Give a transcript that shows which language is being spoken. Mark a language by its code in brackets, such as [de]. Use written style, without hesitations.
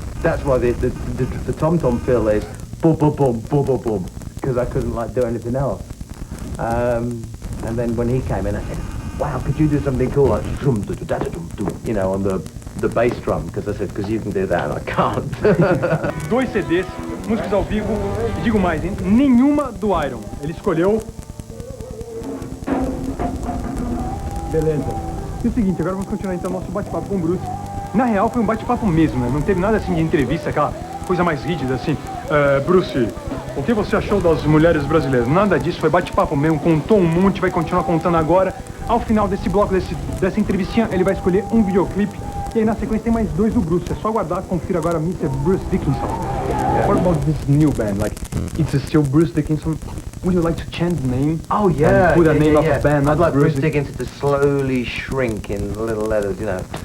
[en] That's why the tom-tom fill is boom, boom, boom, boom, boom, boom, because I couldn't like do anything else. And then when he came in, I said, wow, could you do something cool, like, you know, on the bass drum, because I said, because you can do that, and I can't. [pt] 2 CDs, músicas ao vivo, e digo mais, hein? Nenhuma do Iron. Ele escolheu... Beleza. E o seguinte, agora vamos continuar então nosso bate-papo com o Bruce. Na real, foi um bate-papo mesmo, né? Não teve nada assim de entrevista, aquela coisa mais rígida, assim. Bruce, o que você achou das mulheres brasileiras? Nada disso, foi bate-papo mesmo, contou um monte, vai continuar contando agora. Ao final desse bloco, dessa entrevistinha, ele vai escolher um videoclipe. E aí na sequência tem mais 2 do Bruce. É só aguardar, confira agora Mr. [en] Bruce Dickinson. Yeah. What about this new band? Like, it's still Bruce Dickinson. Would you like to change the name? Oh yeah. And put a name of a band, I'd not like Bruce Dickinson to slowly shrink in little letters, you know.